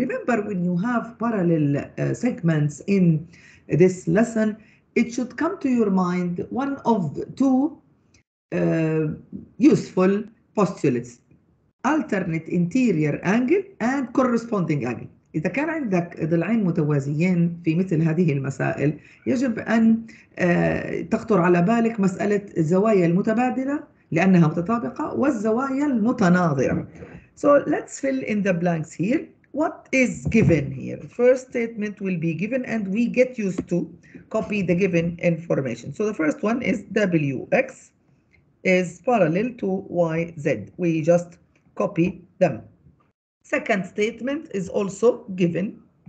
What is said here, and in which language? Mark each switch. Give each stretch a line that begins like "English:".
English: Remember, when you have parallel segments in this lesson, it should come to your mind one of two useful postulates: alternate interior angle and corresponding angle.
Arabic: إذا كان عندك ضلعين متوازيين في مثل هذه المسائل يجب أن تخطر على بالك مسألة الزوايا المتبادلة لأنها متطابقة والزوايا المتناظرة.
English: So let's fill in the blanks here. What is given here? The first statement will be given and we get used to copy the given information. So the first one is WX is parallel to YZ. We just copy them. Second statement is also given.